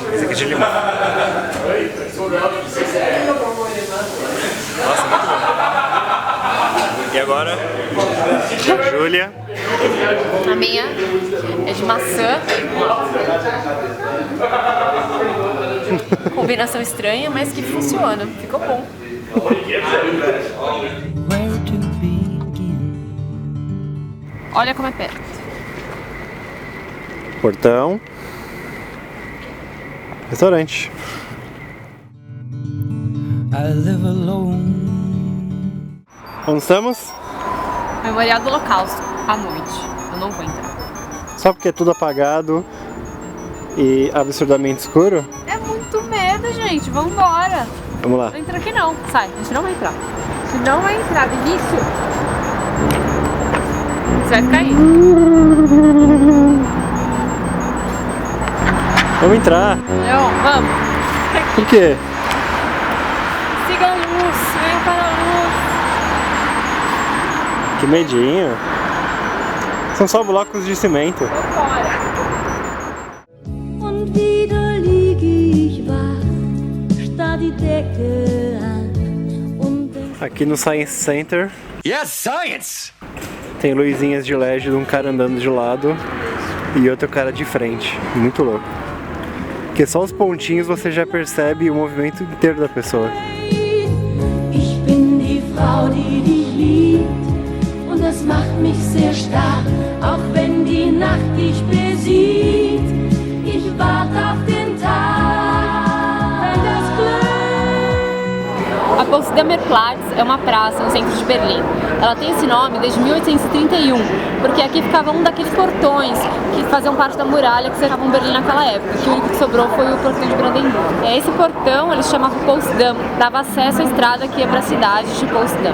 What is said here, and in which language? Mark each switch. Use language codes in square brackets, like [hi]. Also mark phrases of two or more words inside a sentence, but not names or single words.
[pt] Esse aqui é de limão. Nossa, muito bom. E agora, Júlia. A minha é de maçã. Combinação estranha, mas que funciona. Ficou bom. [en] Where to begin? [pt] Olha como é perto. Portão. Restaurante. [en] I live alone. [pt] Onde estamos? Memorial do Holocausto, à noite. Eu não vou entrar. Só porque é tudo apagado e absurdamente escuro? É muito medo, gente. Vambora. Vamos lá. Não entra aqui não. Sai, a gente não vai entrar. A gente não vai entrar, Vinícius. Você vai ficar aí. Vamos entrar. Não, vamos. Por quê? Siga a luz, venha para a luz. Que medinho. São só blocos de cimento. Vambora. [de] Und wieder lieg ich wach, starr die Decke an und denk [pt] Aqui no Science Center [en] Yes, science! [pt] tem luzinhas de LED de um cara andando de lado e outro cara de frente. Muito louco. Porque só os pontinhos você já percebe o movimento inteiro da pessoa. [de] ich bin die Frau, die dich liebt und das macht mich sehr stark, auch wenn die Nacht dich besieht. Ich warte auf den Tag, wenn das Glück [pt] A Potsdamer Platz é uma praça no centro de Berlim. Ela tem esse nome desde 1831, porque aqui ficava um daqueles portões que faziam parte da muralha que cercavam Berlim naquela época, que o único que sobrou foi o portão de Brandenburgo. Esse portão eles chamavam Potsdam, dava acesso à estrada que ia para a cidade de Potsdam.